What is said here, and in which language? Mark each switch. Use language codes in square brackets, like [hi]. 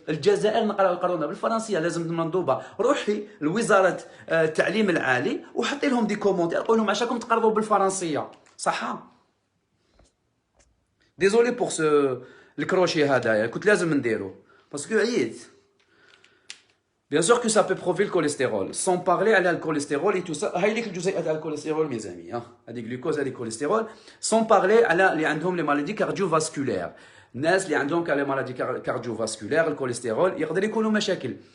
[ar] الجزائر نقراونا بالفرنسيه، لازم المنضوبه روحي لوزاره التعليم العالي وحطي لهم دي كومونتير قول لهم عشاكم تقرضوا بالفرنسيه، صح؟ ديزولي بور سو الكروشي هذايا كنت لازم نديرو باسكو عييت. [fr] Bien sûr que ça peut provoquer le cholestérol, sans parler à l'alcholestérol et tout ça. [ar] هاي ليك الجزيئات تاع الكوليسترول [fr] mes amis، [ar] هذيك الجلوكوز هذيك الكوليسترول. [fr] sans parler [ar] على اللي عندهم لي مالادي كارديوفاسكولير، الناس اللي عندهم لي مالادي كارديوفاسكولير الكوليسترول يقدر يكونوا مشاكل.